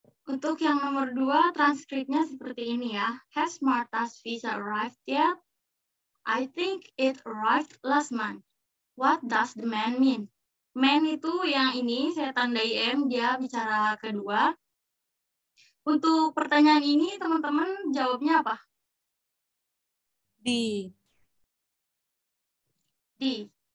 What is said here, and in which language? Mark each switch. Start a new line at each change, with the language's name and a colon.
Indonesian: Untuk yang nomor 2, transkripnya seperti ini ya.
English: Has Martha's visa arrived yet? I think it arrived last month. What does the man mean?
Indonesian: Man itu yang ini, saya tandai M, dia bicara kedua. Untuk pertanyaan ini, teman-teman jawabnya apa? D. D.